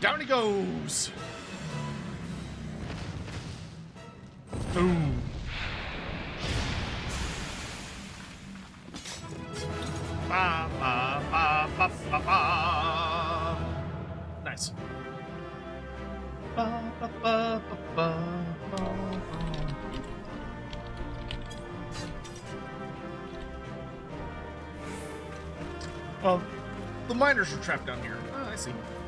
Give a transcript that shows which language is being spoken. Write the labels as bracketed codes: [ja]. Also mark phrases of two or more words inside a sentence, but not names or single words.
[en] goes. Boom. Ba, ba, ba, ba, ba, ba. Nice. Ba, ba, ba, ba, ba, ba. Well, the miners are trapped down here. Oh, I see.